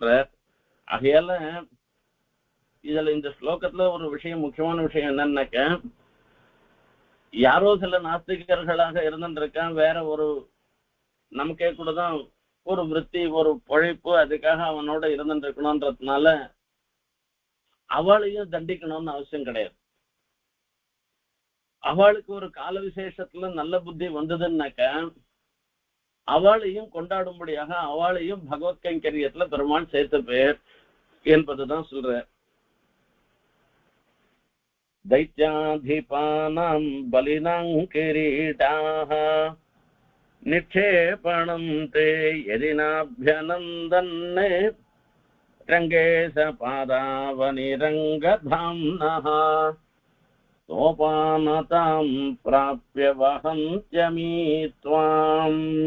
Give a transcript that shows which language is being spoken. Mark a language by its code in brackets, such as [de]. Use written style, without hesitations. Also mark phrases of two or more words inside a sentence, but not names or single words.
[ta] ஆகையால இதுல இந்த ஸ்லோகத்துல ஒரு விஷயம், முக்கியமான விஷயம் என்னன்னாக்க, யாரோ சில நாஸ்திகர்களாக இருந்துருக்கான், வேற ஒரு நமக்கே கூட தான் ஒரு விருத்தி ஒரு பொழைப்பு அதுக்காக அவனோட இருந்துருக்கணும்ன்றதுனால அவளையும் தண்டிக்கணும்னு அவசியம் கிடையாது. அவளுக்கு ஒரு கால விசேஷத்துல நல்ல புத்தி வந்ததுன்னாக்க அவளையும் கொண்டாடும்படியாக அவளையும் பகவத் கைங்கரியத்துல பெருமாள் சேர்த்த பேர் என்பதுதான் சொல்ற. [sa] दैत्याधिपानां बलिनां किरीटाः निक्षेपणं ते यदि नाभ्यनन्दन् रङ्गे स पादावनिरङ्गधाम्नः सोपानतां प्राप्य वहन्त्यमी त्वाम्.